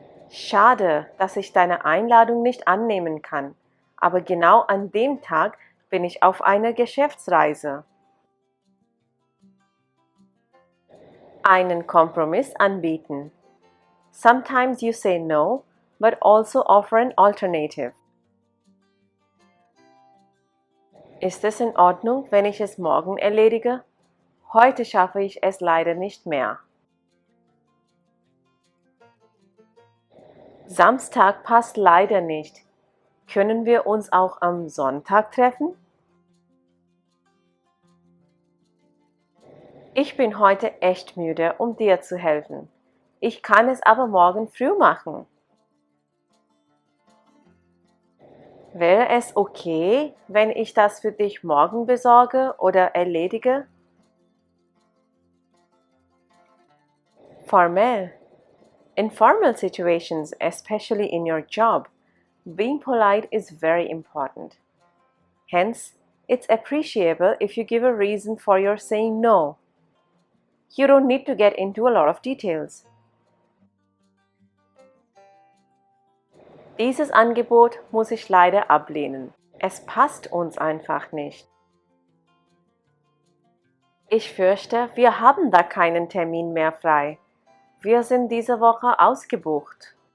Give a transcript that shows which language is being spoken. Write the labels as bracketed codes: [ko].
[de] Schade, dass ich deine Einladung nicht annehmen kann, aber genau an dem Tag bin ich auf einer Geschäftsreise. Einen Kompromiss anbieten. [en] Sometimes you say no, but also offer an alternative. [de] Ist es in Ordnung, wenn ich es morgen erledige? Heute schaffe ich es leider nicht mehr. Samstag passt leider nicht. Können wir uns auch am Sonntag treffen? Ich bin heute echt müde, um dir zu helfen. Ich kann es aber morgen früh machen. Wäre es okay, wenn ich das für dich morgen besorge oder erledige? Formell. [en] In formal situations, especially in your job, being polite is very important. Hence, it's appreciable if you give a reason for your saying no. You don't need to get into a lot of details. [de] Dieses Angebot muss ich leider ablehnen. Es passt uns einfach nicht. Ich fürchte, wir haben da keinen Termin mehr frei. Wir sind diese Woche ausgebucht.